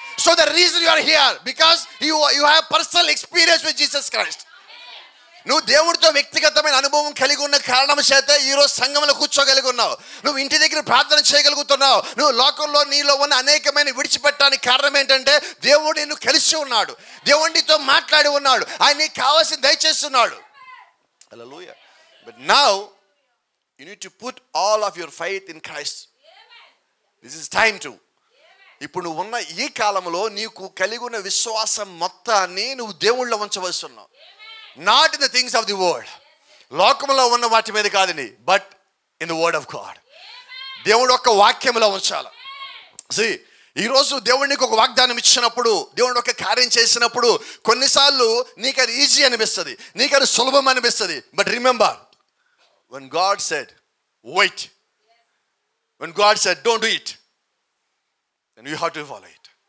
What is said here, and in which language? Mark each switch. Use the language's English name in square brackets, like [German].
[English] So the reason you are here because you have personal experience with Jesus Christ. [Telugu] నువ్వు దేవుడితో వ్యక్తిగతమైన అనుభవం కలిగి ఉన్న కారణం చేత ఈరోజు సంఘంలో కూర్చోగలిగి ఉన్నావు. నువ్వు ఇంటి దగ్గర ప్రార్థన చేయగలుగుతున్నావు. నువ్వు లోకంలో నీలో ఉన్న అనేకమైన విడిచిపెట్టడానికి కారణం ఏంటంటే దేవుడు నిన్ను కలిసి ఉన్నాడు. దేవుడు నీతో మాట్లాడి ఉన్నాడు. ఆయన నీకు కావాల్సింది దయచేస్తున్నాడు. Hallelujah. [English] But now you need to put all of your faith in Christ. This is time to. [Telugu] ఇప్పుడు నువ్వు ఉన్న ఈ కాలంలో నీకు కలిగి ఉన్న విశ్వాసం మొత్తాన్ని నువ్వు దేవుళ్ళలో ఉంచవలసి ఉన్నావు. [English] Not in the things of the world. [Telugu] లోకంలో ఉన్న వాటి మీద కాదండి, [English] But in the word of God. [Telugu] దేవుడు ఒక్క వాక్యంలో ఉంచాలి. See, ఈరోజు దేవుడు నీకు ఒక వాగ్దానం ఇచ్చినప్పుడు, దేవుడు ఒక కార్యం చేసినప్పుడు కొన్నిసార్లు నీకు అది ఈజీ అనిపిస్తుంది, నీకు అది సులభం అనిపిస్తుంది. [English] But remember, when God said wait, when God said don't do it, then you have to follow it.